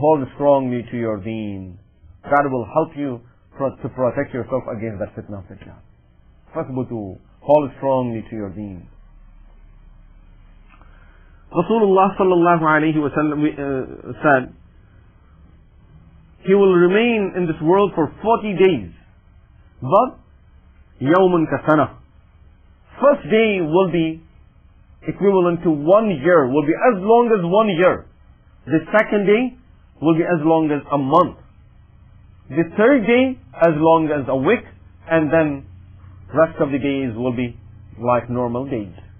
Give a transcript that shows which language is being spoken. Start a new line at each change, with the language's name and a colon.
English: Hold strongly to your deen. That will help you to protect yourself against that fitna of Dajjal.
Arabic: فَاثْبُتُوا.
English: Hold strongly to your deen. Rasulullah sallallahu alayhi wa sallam said, he will remain in this world for 40 days.
Arabic: But, يَوْمٌ كَسَنَةٌ.
English: First day will be equivalent to 1 year, will be as long as 1 year. The second day will be as long as a month. The third day as long as a week, and then rest of the days will be like normal days.